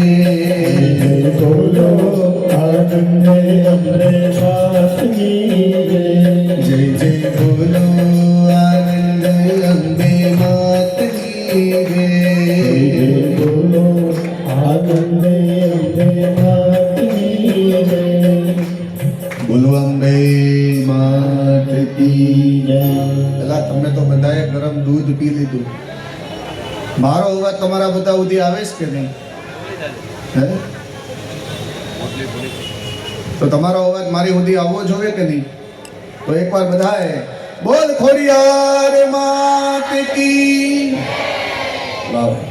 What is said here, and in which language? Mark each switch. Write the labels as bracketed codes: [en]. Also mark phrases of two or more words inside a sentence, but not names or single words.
[gu] જય બોલો આનંદ અંબે માતલી રે। જય જય બોલો આનંદ અંબે માતલી રે જય બોલો આનંદ અંબે માતલી રે। [hi] बोलो अंबे मात की જય। [gu] પેલા તમે તો બધાએ ગરમ દૂધ પી લીધું મારો અવાજ તમારા બધા સુધી આવે છે કે નહીં હે તો તમારો અવાજ મારી સુધી આવવો જોઈએ કે નહીં તો એકવાર બધાએ બોલ ખોડિયાર [hi] मात की [gu] વાહ